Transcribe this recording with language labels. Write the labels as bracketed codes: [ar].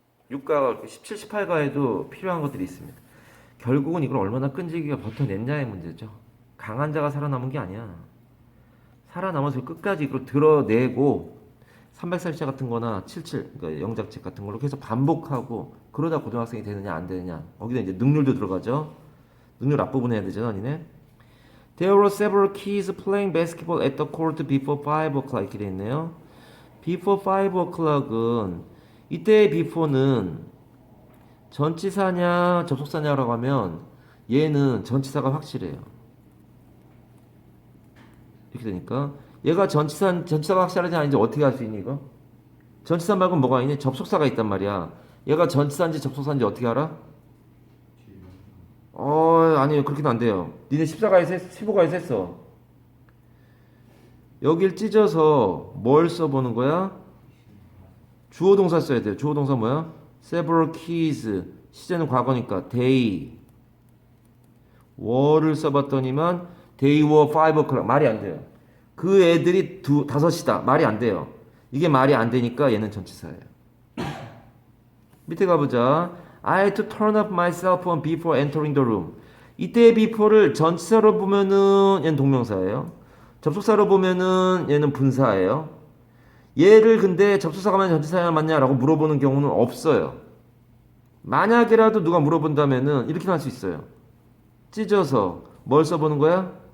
[ko] 16가, 17, 18가에도 필요한 것들이 있습니다. 결국은 이걸 얼마나 끈질기게 버텨냈냐의 문제죠. 강한 자가 살아남은 게 아니야. 살아남아서 끝까지 이걸 드러내고 300살자 같은 거나 77, 그러니까 영작책 같은 걸로 계속 반복하고 그러다 고등학생이 되느냐 안 되느냐. 거기다 이제 능률도 들어가죠. 능률 앞부분 해야 되잖아, 니네. [en] There were several kids playing basketball at the court before 5 o'clock [ko] 이렇게 돼 있네요. [en] Before 5 o'clock [ko] 은 이때의 before는 전치사냐 접속사냐라고 하면 얘는 전치사가 확실해요. 이렇게 되니까 얘가 전치사가 확실하지 않은지 어떻게 알 수 있니 이거? 전치사 말고 뭐가 있니? 접속사가 있단 말이야. 얘가 전치사인지 접속사인지 어떻게 알아? 아니요. 그렇게는 안 돼요. 니네 15가에서 했어. 여길 찢어서 뭘 써보는 거야? 주어 동사 써야 돼요. 주어 동사 뭐야? [en] several kids. [ko] 시제는 과거니까 they were를 써봤더니만 [en] they were 5 o'clock. [ko] 말이 안 돼요. 그 애들이 5시다. 말이 안 돼요. 이게 말이 안 되니까 얘는 전치사예요. 밑에 가보자. [en] I had to turn off my cell phone before entering the room. [ko] 이때 before를 전치사로 보면은 얘는 동명사예요. 접속사로 보면은 얘는 분사예요. 얘를 근데 접속사가 맞냐 전치사가 맞냐라고 물어보는 경우는 없어요. 만약이라도 누가 물어본다면은 이렇게 할 수 있어요. 찢어서 뭘 써보는 거야?